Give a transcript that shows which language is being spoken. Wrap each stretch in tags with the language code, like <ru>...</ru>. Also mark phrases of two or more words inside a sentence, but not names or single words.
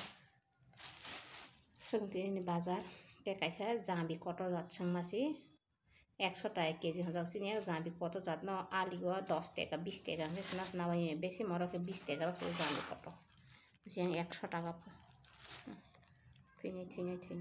<trp>sungti ni bazar ke kaisa jambi kotor jatchang masi 100 টাকা কেজি হাজার সিনি jambi kotor jatno aligo 10 টাকা 20 টাকা nesna nawai besi morok 20 টাকা ro jambi kotor siang 100 টাকা</trp>